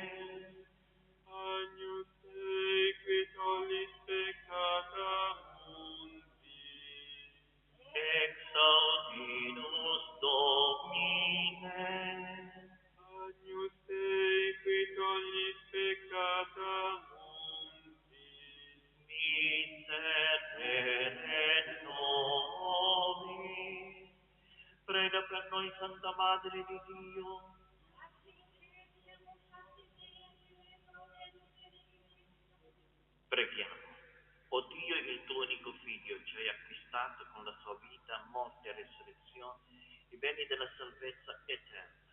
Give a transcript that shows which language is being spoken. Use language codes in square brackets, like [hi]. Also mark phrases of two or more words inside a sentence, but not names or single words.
[la] Agnus Dei, qui tollis peccata mundi, exaudinus Domine. Agnus Dei, qui tollis peccata mundi, miserere nobis. [it] Prega per noi, Santa Madre di Dio. Preghiamo. O Dio, il tuo unico Figlio ci hai acquistato con la sua vita, morte e resurrezione, i beni della salvezza eterna.